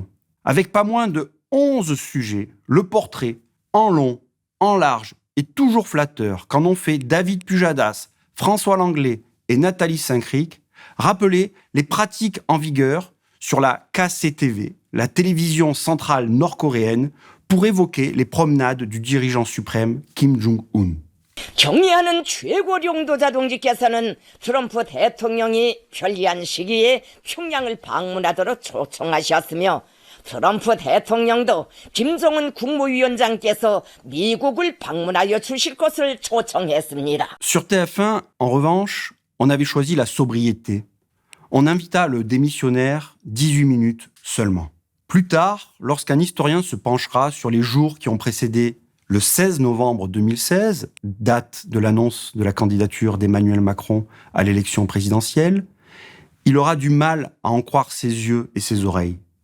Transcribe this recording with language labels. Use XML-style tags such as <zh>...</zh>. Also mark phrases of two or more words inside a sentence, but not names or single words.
<fr>Avec pas moins de 11 sujets, le portrait, en long, en large et toujours flatteur, qu'en ont fait David Pujadas, François Langlais et Nathalie Saint-Cric, rappelaient les pratiques en vigueur sur la KCTV, la télévision centrale nord-coréenne, pour évoquer les promenades du dirigeant suprême Kim Jong-un.</fr> <ko>경의하는 최고領導者동지께서는 트럼프 대통령이 편리한 시기에 평양을 방문하도록 초청하셨으며 트럼프 대통령도 김정은 국무위원장께서 미국을 방문하여 주실 것을 초청했습니다.</ko> <fr>Sur TF1, en revanche, on avait choisi la sobriété. On invita le démissionnaire 18 minutes seulement. Plus tard, lorsqu'un historien se penchera sur les jours qui ont précédé le 16 novembre 2016, date de l'annonce de la candidature d'Emmanuel Macron à l'élection présidentielle, il aura du mal à en croire ses yeux et ses oreilles.</fr>